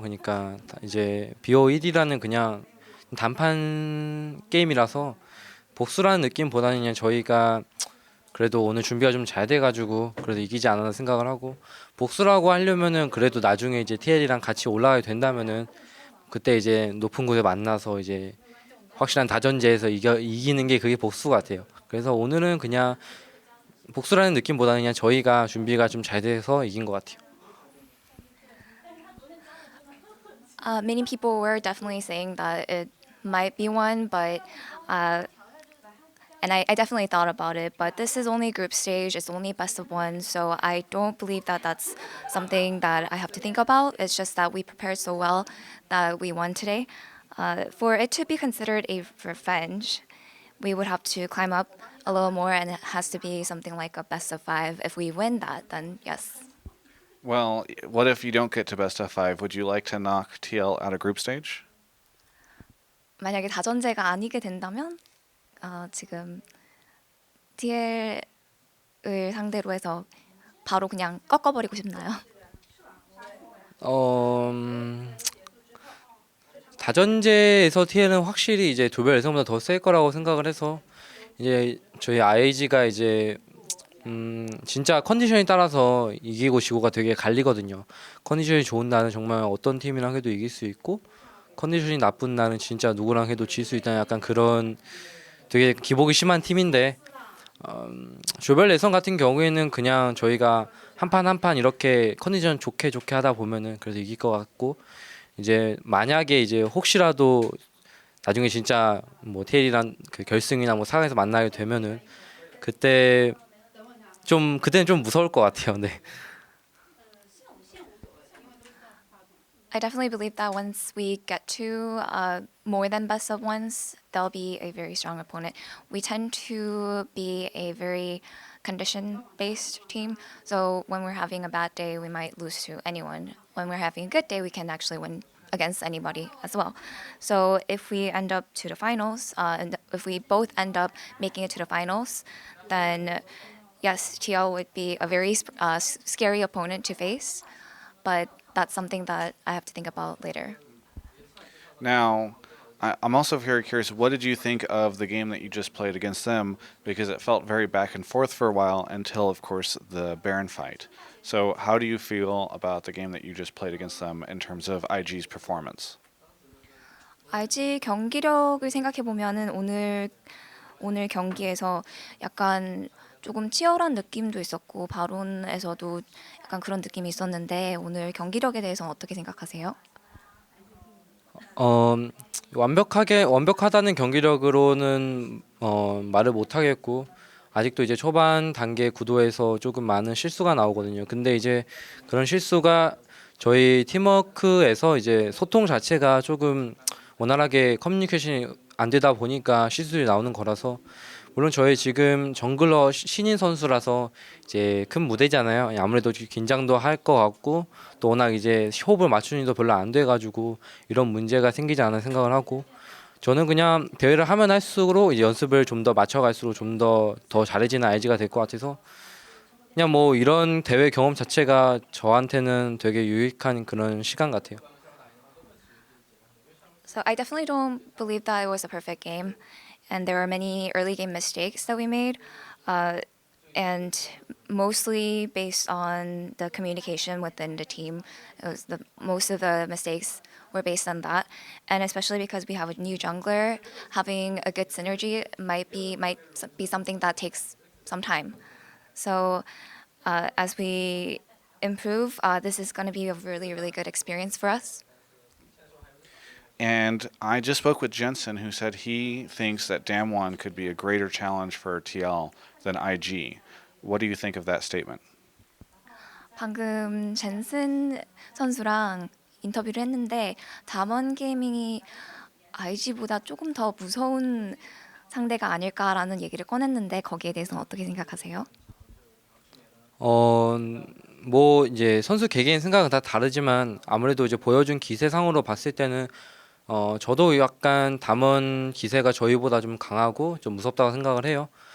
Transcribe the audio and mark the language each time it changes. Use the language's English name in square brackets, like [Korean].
[Korean] 그러니까 이제 BO1이라는 그냥 단판 게임이라서 복수라는 느낌보다는 그냥 저희가 그래도 오늘 준비가 좀 잘 돼가지고 그래도 이기지 않았나 생각을 하고 복수라고 하려면은 그래도 나중에 이제 TL이랑 같이 올라가게 된다면은 그때 이제 높은 곳에 만나서 이제 확실한 다전제에서 이기는 게 그게 복수 같아요. 그래서 오늘은 그냥 복수라는 느낌보다는 그냥 저희가 준비가 좀 잘 돼서 이긴 것 같아요. [English] Many people were definitely saying that it might be one, but uh, and I definitely thought about it. But this is only group stage; it's only best of one, so I don't believe that that's something that I have to think about. It's just that we prepared so well that we won today. For it to be considered a revenge, we would have to climb up a little more, and it has to be something like a best of five. If we win that, then yes. Well, what if you don't get to best of five? Would you like to knock TL out of group stage? [Korean] 만약에 다전제가 아니게 된다면 지금 TL을 상대로 해서 바로 그냥 꺾어버리고 싶나요? 어, 다전제에서 TL은 확실히 이제 조별 예선보다 더 셀 거라고 생각을 해서 이제 저희 IAG가 이제 진짜 컨디션에 따라서 이기고 지고가 되게 갈리거든요. 컨디션이 좋은 날은 정말 어떤 팀이랑 해도 이길 수 있고 컨디션이 나쁜 날은 진짜 누구랑 해도 질 수 있다는 약간 그런 되게 기복이 심한 팀인데 조별 예선 같은 경우에는 그냥 저희가 한 판 한 판 이렇게 컨디션 좋게 좋게 하다 보면은 그래도 이길 것 같고 이제 만약에 이제 혹시라도 나중에 진짜 뭐 테일이랑 그 결승이나 뭐 4강에서 만나게 되면은 그때 그때는 좀 무서울 것 같아요. 네. [English] I definitely believe that once we get to more than best of ones, they'll be a very strong opponent. We tend to be a very condition based team. So when we're having a bad day, we might lose to anyone. When we're having a good day, we can actually win against anybody as well. So if we end up to the finals, and if we both end up making it to the finals, then yes, TL would be a very scary opponent to face. But that's something that I have to think about later. Now, I'm also very curious, what did you think of the game that you just played against them? Because it felt very back and forth for a while until, of course, the Baron fight. So, how do you feel about the game that you just played against them in terms of IG's performance? [Korean] IG 경기력을 생각해 보면은 오늘 경기에서 약간 조금 치열한 느낌도 있었고 바론에서도 약간 그런 느낌이 있었는데 오늘 경기력에 대해서는 어떻게 생각하세요? 어, 완벽하다는 경기력으로는 말을 못 하겠고 아직도 이제 초반 단계 구도에서 조금 많은 실수가 나오거든요. 근데 이제 그런 실수가 저희 팀워크에서 이제 소통 자체가 조금 원활하게 커뮤니케이션이 안 되다 보니까 실수들이 나오는 거라서 물론 저희 지금 정글러 신인 선수라서 이제 큰 무대잖아요. 아무래도 긴장도 할 것 같고 또 워낙 이제 호흡을 맞추는 일도 별로 안 돼가지고 이런 문제가 생기지 않은 생각을 하고 저는 그냥 대회를 하면 할수록 이제 연습을 좀 더 맞춰갈수록 좀 더 잘해지는 IG가 될 것 같아서 그냥 뭐 이런 대회 경험 자체가 저한테는 되게 유익한 그런 시간 같아요. [English] So I definitely don't believe that it was a perfect game, and there were many early game mistakes that we made, and mostly based on the communication within the team. Most of the mistakes were based on that, and especially because we have a new jungler, having a good synergy might be something that takes some time. So as we improve, this is going to be a really good experience for us. And I just spoke with Jensen, who said he thinks that Damwon could be a greater challenge for TL than IG. What do you think of that statement? [Korean] 방금 젠슨 선수랑 인터뷰를 했는데 담원 게이밍이 IG보다 조금 더 무서운 상대가 아닐까라는 얘기를 꺼냈는데 거기에 대해서는 어떻게 생각하세요? 뭐 이제 선수 개개인 생각은 다 다르지만 아무래도 이제 보여준 기세상으로 봤을 때는 저도 약간 담원 기세가 저희보다 좀 강하고 좀 무섭다고 생각을 해요.